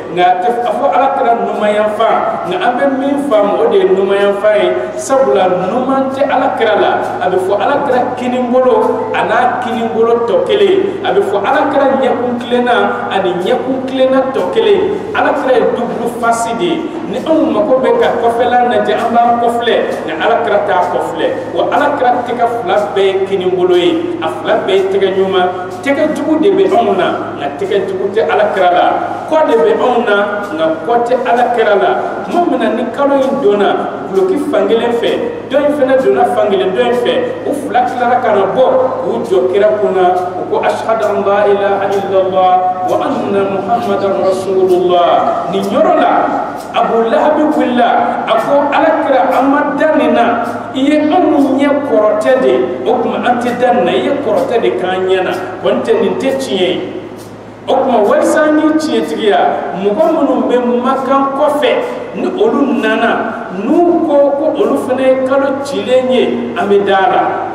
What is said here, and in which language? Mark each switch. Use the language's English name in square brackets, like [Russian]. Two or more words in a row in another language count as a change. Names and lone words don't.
[Bambara] a fɔ alakira numanyanfan nka an bɛ min faamu o de ye numanyanfan ye sabula numan tɛ alakira la a bɛ fɔ alakira kinibolo a n'a kinibolo tɔ kelen a bɛ fɔ alakira ɲɛkun tilenna ani ɲɛkun tilenna tɔ kelen alakira ye [English] double face [Bambara] de ye ni anw mako bɛ ka kɔfɛla lajɛ an b'an kɔfilɛ ni alakira t'a kɔfilɛ wa alakira tɛgɛ 2 bɛɛ ye kinibolo ye a 2 bɛɛ ye tɛgɛ ɲuman tɛgɛ jugu de bɛ anw na nka tɛgɛ jugu tɛ alakira la kɔ de bɛ anw na nka kɔ tɛ alakira la tuma min na ni kalo in donna guloki fankelen fɛ dɔ in fana donna fankelen dɔ in fɛ u 2 tilara ka na bɔ k'u jɔ kira kunna u ko [Arabic] أشهد أن لا إله إلا الله وأن محمدا رسول الله [Bambara] ni yɔrɔ la Abu Lahab wulila a ko alakira an ma da nin na i ye anw ɲɛ kɔrɔtɛ de o kuma an tɛ da nin na i ye kɔrɔtɛ de k'an ɲɛ na kɔni tɛ nin tɛ tiɲɛ ye o kuma walisa ni tiɲɛtigiya mɔgɔ minnu bɛ makan kɔfɛ ni olu nana n'u ko ko olu fana ye kalo cilen ye an bɛ da la